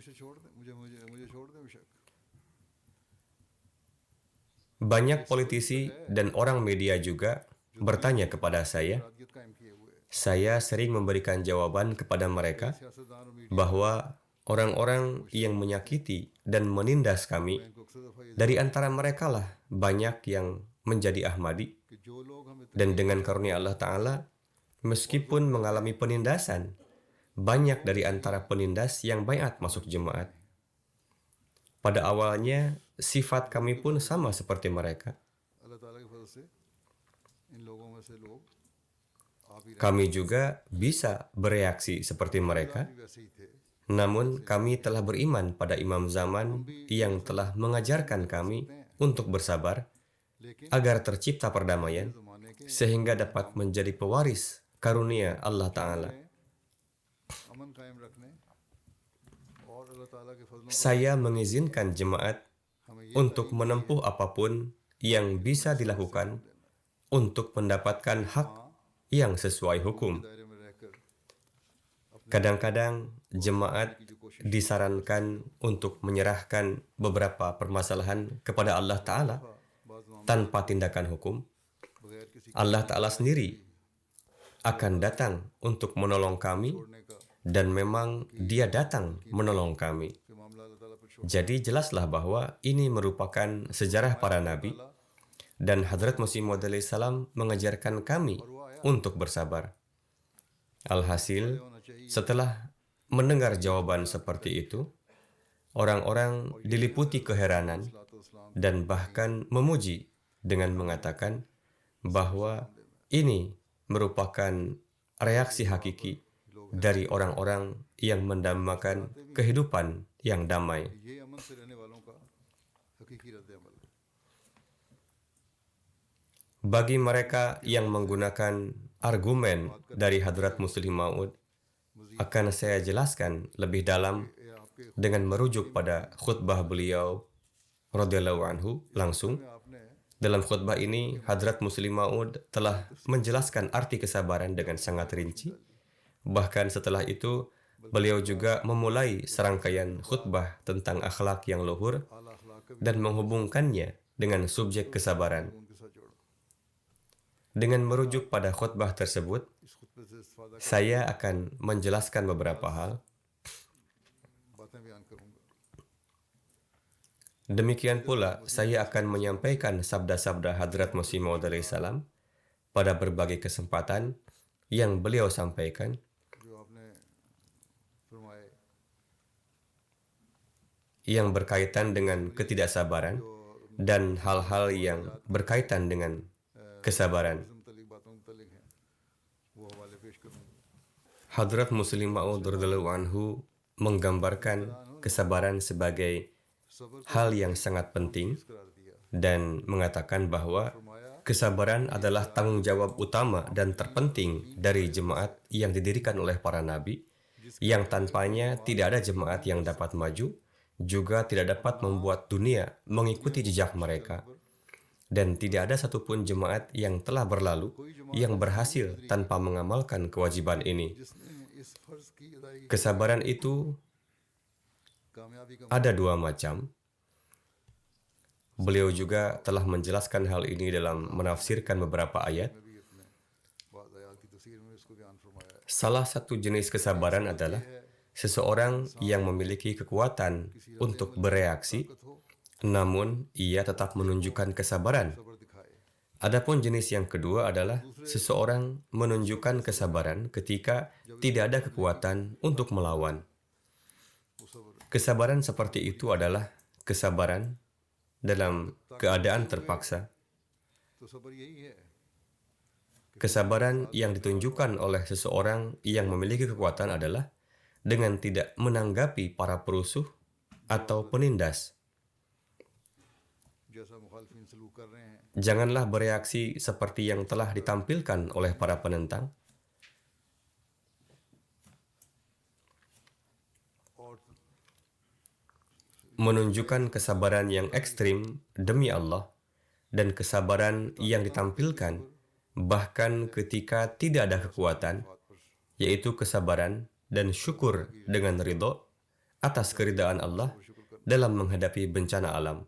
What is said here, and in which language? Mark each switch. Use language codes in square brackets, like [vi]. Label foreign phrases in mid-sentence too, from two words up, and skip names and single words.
[id] Banyak politisi dan orang media juga bertanya kepada saya. Saya sering memberikan jawaban kepada mereka bahwa orang-orang yang menyakiti dan menindas kami. [ur] میں ان کو اکثر دفعہ یہ [id] Dari antara mereka lah banyak yang menjadi Ahmadi. [ur] کہ جو لوگ ہمیں [id] Dan dengan karunia Allah Ta'ala, meskipun mengalami penindasan, banyak dari antara penindas yang baiat masuk jemaat. Pada awalnya, sifat kami pun sama seperti mereka. [ur] اللہ تعالیٰ کے فضل سے ان لوگوں میں سے لوگ آپ ہی [id] Kami juga bisa bereaksi seperti mereka. [ur] بھی ویسے ہی تھے [id] Namun kami telah beriman pada imam zaman yang telah mengajarkan kami untuk bersabar [ur] لیکن [id] agar tercipta perdamaian [ur] زمانے کے [id] sehingga dapat menjadi pewaris karunia Allah Ta'ala. [ur] امن قائم رکھنے اور اللہ تعالیٰ کے فضلوں [id] Saya mengizinkan jemaat [ur] ہمیں یہ [id] untuk menempuh apapun yang bisa dilakukan untuk mendapatkan hak yang sesuai hukum. [ur] دائرے میں رہ کر [id] Kadang-kadang jemaat disarankan untuk menyerahkan beberapa permasalahan kepada Allah Ta'ala [ur] بعض معاملے [id] tanpa tindakan hukum. [ur] بغیر کسی [id] Allah Ta'ala sendiri akan datang untuk menolong kami [ur] چھوڑنے کا [id] dan memang Dia datang menolong kami. [ur] کہ معاملہ اللہ تعالیٰ پر چھوڑ [id] Jadi jelaslah bahwa ini merupakan sejarah para nabi dan Hadrat Masih Maud salam mengajarkan kami untuk bersabar. Alhasil, setelah mendengar jawaban seperti itu, orang-orang diliputi keheranan dan bahkan memuji dengan mengatakan bahwa ini merupakan reaksi hakiki dari orang-orang yang mendambakan kehidupan yang damai. [ur] یہ امن سے رہنے والوں کا حقیقی ردِ عمل ہے. [id] Bagi mereka yang menggunakan argumen dari Hadrat Muslih Maud, akan saya jelaskan lebih dalam [ur] یہ آپ کے [id] dengan merujuk pada khutbah beliau [ar] رضي الله عنه [id] langsung. [ur] میں آپ نے [id] Dalam khutbah ini, Hadrat Muslih Maud telah menjelaskan arti kesabaran dengan sangat rinci. Bahkan setelah itu, beliau juga memulai serangkaian khutbah tentang akhlak yang luhur [ur] اعلیٰ اخلاق کا بھی [id] dan menghubungkannya dengan subjek kesabaran. [ur] ان کے ساتھ جوڑا. [id] Dengan merujuk pada khutbah tersebut, [ur] اس خطبے سے استفادہ کر [id] saya akan menjelaskan beberapa hal. [ur] باتیں بیان کروں گا. [id] Demikian pula, saya akan menyampaikan sabda-sabda Hadrat Masih Maud salam pada berbagai kesempatan yang beliau sampaikan, [ur] جو آپ نے فرمائے [id] yang berkaitan dengan ketidaksabaran dan hal-hal yang berkaitan dengan kesabaran. [ur] اس سے متعلق باتوں متعلق ہیں وہ حوالے پیش کروں گا. [id] Hadrat Muslih Maud [ar] رضي الله عنه [id] menggambarkan kesabaran sebagai [ur] صبر [id] hal yang sangat penting [ur] قرار دیا. [id] dan mengatakan bahwa kesabaran adalah tanggung jawab utama dan terpenting dari jemaat yang didirikan oleh para nabi, yang tanpanya tidak ada jemaat yang dapat maju, juga tidak dapat membuat dunia mengikuti jejak mereka. Dan tidak ada satupun jemaat yang telah berlalu yang berhasil tanpa mengamalkan kewajiban ini. [ur] جس نے اس فرض کی ادائیگی [id] Kesabaran itu [ur] کامیابی کا [id] ada dua macam. Beliau juga telah menjelaskan hal ini dalam menafsirkan beberapa ayat. [ur] بھی اپنے بعد آیات کی تفسیر میں اس کو بیان فرمایا ہے. [id] Salah satu jenis kesabaran adalah seseorang yang memiliki kekuatan untuk bereaksi, namun ia tetap menunjukkan kesabaran. [ur] صبر دکھائے. [id] Adapun jenis yang kedua adalah seseorang menunjukkan kesabaran ketika tidak ada kekuatan untuk melawan. [ur] وہ صبر [id] Kesabaran seperti itu adalah kesabaran dalam keadaan terpaksa. [ur] تو صبر یہی ہے [id] Kesabaran yang ditunjukkan oleh seseorang yang memiliki kekuatan adalah dengan tidak menanggapi para perusuh atau penindas. [ur] جیسا مخالفین سلوک کر رہے ہیں [id] Janganlah bereaksi seperti yang telah ditampilkan oleh para penentang. [ur] اور [id] Menunjukkan kesabaran yang ekstrim demi Allah dan kesabaran yang ditampilkan bahkan ketika tidak ada kekuatan, yaitu kesabaran dan syukur dengan ridho atas keridaan Allah dalam menghadapi bencana alam.